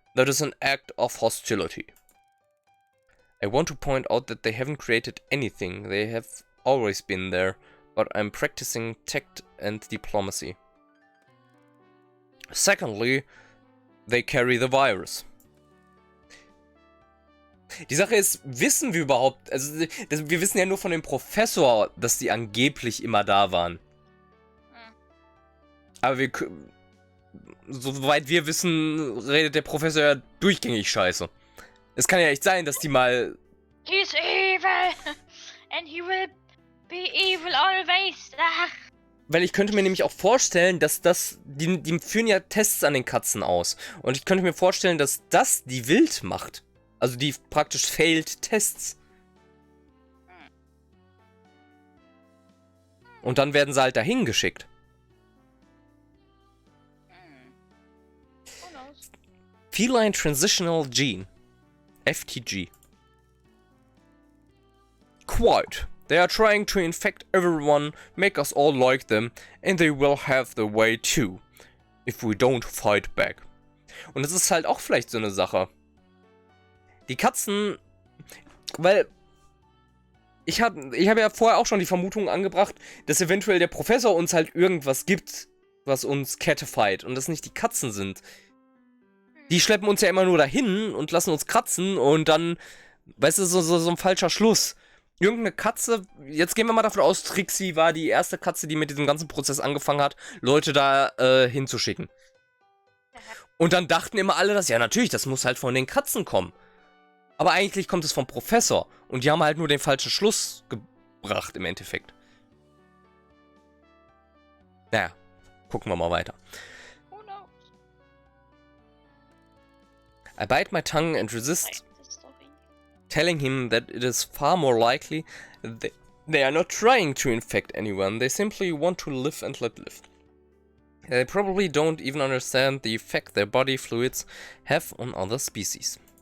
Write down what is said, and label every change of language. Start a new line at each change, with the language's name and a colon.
English: That is an act of hostility. I want to point out that they haven't created anything, they have always been there, but I'm practicing tact and diplomacy. Secondly, they carry the virus.
German: Die Sache ist, wissen wir überhaupt, also wir wissen ja nur von dem Professor, dass die angeblich immer da waren. Aber soweit wir wissen, redet der Professor ja durchgängig Scheiße. Es kann ja echt sein, dass die mal...
English: He's evil! And he will be evil always!
German: Weil ich könnte mir nämlich auch vorstellen, dass die führen ja Tests an den Katzen aus. Und ich könnte mir vorstellen, dass das die wild macht. Also die praktisch failed Tests. Und dann werden sie halt dahin geschickt.
English: Feline Transitional Gene. FTG. Quite. They are trying to infect everyone, make us all like them, and they will have their way too, if we don't fight back.
German: Und das ist halt auch vielleicht so eine Sache. Die Katzen, weil ich hab ja vorher auch schon die Vermutung angebracht, dass eventuell der Professor uns halt irgendwas gibt, was uns catfight und das nicht die Katzen sind. Die schleppen uns ja immer nur dahin und lassen uns kratzen und dann, weißt du, so ein falscher Schluss. Irgendeine Katze, jetzt gehen wir mal davon aus, Trixie war die erste Katze, die mit diesem ganzen Prozess angefangen hat, Leute da hinzuschicken. Und dann dachten immer alle, dass ja natürlich, das muss halt von den Katzen kommen. Aber eigentlich kommt es vom Professor und die haben halt nur den falschen Schluss gebracht im Endeffekt. Naja, gucken wir mal weiter.
English: I bite my tongue and resist telling him that it is far more likely they are not trying to infect anyone, they simply want to live and let live. They probably don't even understand the effect their body fluids have on other species.